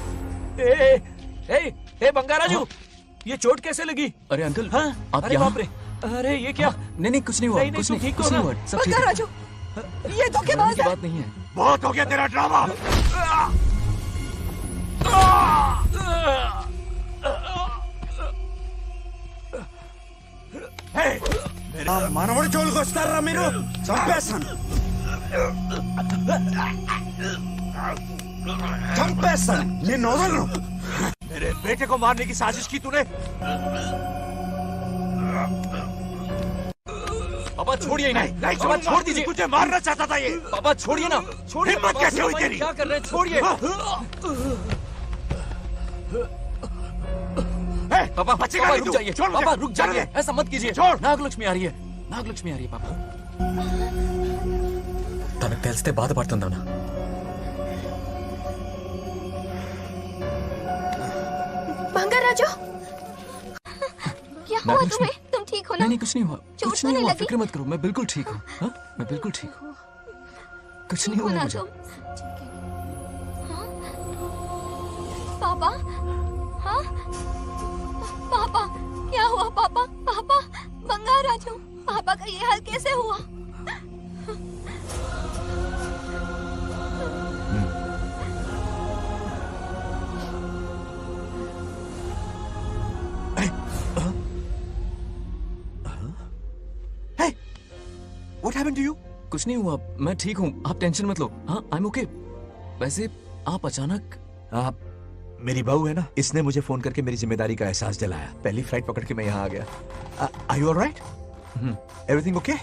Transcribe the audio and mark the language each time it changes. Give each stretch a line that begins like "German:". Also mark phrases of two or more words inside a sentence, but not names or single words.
Hindi: ए बंगाराजू ये चोट कैसे लगी? अरे अंकल हाँ? आप अरे यहाँ? बाप रे अरे ये क्या? नहीं कुछ नहीं हुआ, कुछ नहीं, कुछ नहीं हुआ, सब ठीक है। राजू, ये धोखेबाज है। बात नहीं है। बहुत हो गया तेरा ड्रामा।
Telugu: మనవడి జోలికి వస్తారా మీరు? చంపేస్తాను, చంపేస్తాను, నిన్ను వదలను।
Hindi: मेरे बेटे को मारने की साजिश की तूने? पापा छोड़िए इन्हें। नहीं पापा छोड़ दीजिए। तुझे मारना चाहता था ये। पापा छोड़िए ना, छोड़िए। हिम्मत कैसे हुई तेरी? क्या कर रहे हैं? छोड़िए। पापा बचेगा पापा नहीं रुक तू। जाइए। छोड़ मुझे। पापा रुक जाइए, छोड़। ऐसा मत कीजिए। छोड़। नागलक्ष्मी आ रही है, नागलक्ष्मी आ रही है पापा।
Telugu: తనకు తెలిస్తే బాధపడుతుందానా?
Hindi: बंगाराजू, क्या हुआ नागलक्ष्मी। तुम्हें? तुम ठीक हो ना? नहीं कुछ नहीं हुआ, चोट कुछ तो नहीं नहीं हुआ, लगी? फिक्र मत करो, मैं बिल्कुल ठीक हूँ। हाँ, मैं बिल्कुल ठीक हूँ, कुछ नहीं हुआ ना मुझे। तुम? हाँ? पापा, हाँ? पापा, क्या हुआ पापा? पापा, बंगाराजू, पापा का ये हाल कैसे हुआ?
English: What happened to you?
Hindi: कुछ नहीं हुआ, मैं ठीक हूँ, आप टेंशन मत लो। हाँ,
English: I'm okay।
Hindi: वैसे आप अचानक मेरी बहू है ना, इसने मुझे फोन करके मेरी जिम्मेदारी का एहसास दिलाया। पहली फ्लाइट पकड़ के मैं यहाँ आ गया।
English: Are you all right? Everything okay?